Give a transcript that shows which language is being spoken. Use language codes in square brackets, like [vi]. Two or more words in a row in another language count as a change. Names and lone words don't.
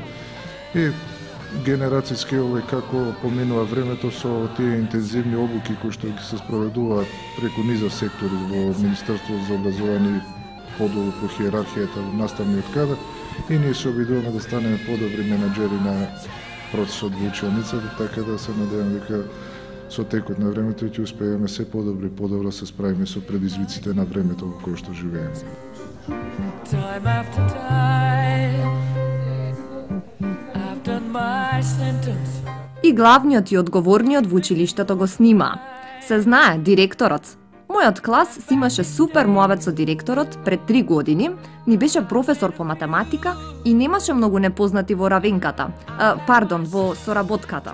[mk] И генерацијски како поминува времето со тие интензивни обуки кои што ги се спроведуваат преку низа сектори во Министерството за образование и подолу по хиерархијата во наставниот кадар, и ние се обидуваме да станеме подобри менаџери на процесот во училницата, така да се надевам дека со текот на времето ќе успееме се подобро се справиме со предизвиците на времето во кое што живееме. [en] Time after time, I've done my sentence. [mk] И главниот и одговорниот во училиштето го снима. Се знае, директорот. Мојот клас си имаше супер муабет со директорот пред 3 години, ни беше професор по математика и немаше многу непознати во равенката, во соработката.